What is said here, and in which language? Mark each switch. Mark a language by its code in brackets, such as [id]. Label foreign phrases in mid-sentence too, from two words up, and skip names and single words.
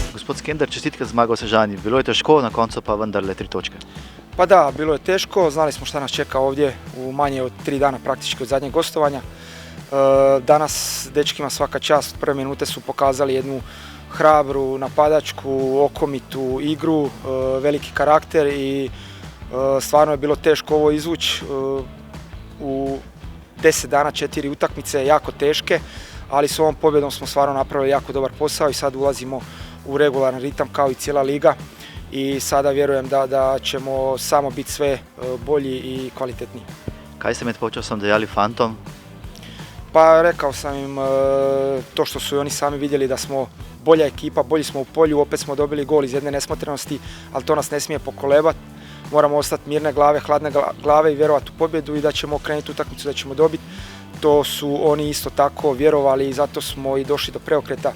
[sl] Gospod Skender, čestitke za zmago v Sežani. Bilo je težko, na koncu pa vendarle 3 točke. [hr] Pa da, bilo je teško, znali smo šta nas čeka ovdje u manje od 3 dana praktički od zadnjeg gostovanja. Danas dečkima svaka čast, prve minute su pokazali jednu hrabru, napadačku, okomitu igru, veliki karakter i stvarno je bilo teško ovo izvući. U 10 dana 4 utakmice, jako teške, ali s ovom pobjedom smo stvarno napravili jako dobar posao i sad ulazimo u regularan ritam kao i cijela liga i sada vjerujem da ćemo samo biti sve bolji i kvalitetniji. [sl] Kaj ste med polčasom dejali fantom? [hr] Pa rekao sam im to što su i oni sami vidjeli da smo bolja ekipa, bolji smo u polju, opet smo dobili gol iz jedne nesmotrenosti, ali to nas ne smije pokolebati. Moramo ostati mirne glave, hladne glave i vjerovati u pobjedu i da ćemo okrenuti utakmicu, da ćemo dobiti. To su oni isto tako vjerovali i zato smo i došli do preokreta.